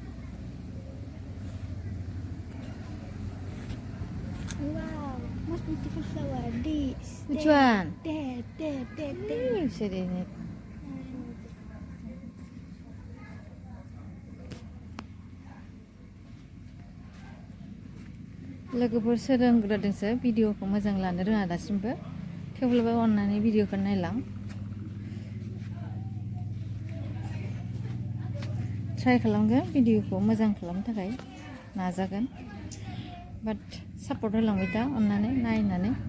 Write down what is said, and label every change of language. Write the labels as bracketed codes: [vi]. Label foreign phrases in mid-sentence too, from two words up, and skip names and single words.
[en] Wow, most beautiful Which one? There. You said in it. [brx] लोगोफोर सोलोंग्रोदोंसो भिडिअखौ मोजां लानो रोङा दासिमबो थेवब्लाबो अननानै भिडिअखौ नायलां ट्राइ खालामगोन भिडिअखौ मोजां खालामनो थाखाय नाजागोन बाट सापर्ट होलांबाय दा अननानै नायनानै